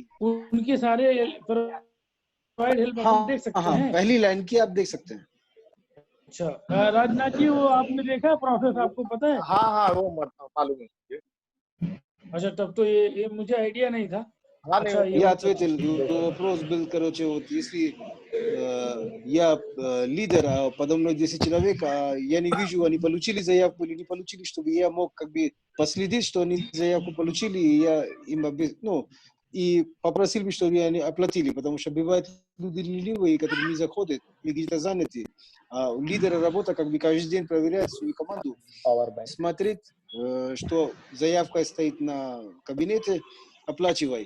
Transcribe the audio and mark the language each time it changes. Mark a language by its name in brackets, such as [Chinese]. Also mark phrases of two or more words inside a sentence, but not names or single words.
[Hindi] उनके सारे [English] provide help [Hindi] हम देख सकते हैं। पहली लाइन की आप देख सकते हैं। अच्छा राजनाथ जी, वो आपने देखा प्रोसेस, आपको पता है? हाँ वो मालूम है। अच्छा, तब तो ये मुझे आइडिया नहीं था। अच्छा, [Russian] я ответил вопрос был, короче, вот если я лидер, а подо мной 10 человек, а я не вижу, они получили заявку или не получили, чтобы я мог как бы последить, что они заявку получили, и я им и попросил бы, чтобы они оплатили, потому что бывают люди ленивые, которые не заходят, или где-то заняты, а у лидера работа как бы каждый день проверять свою команду, смотреть, что заявка стоит на кабинете, оплачивай.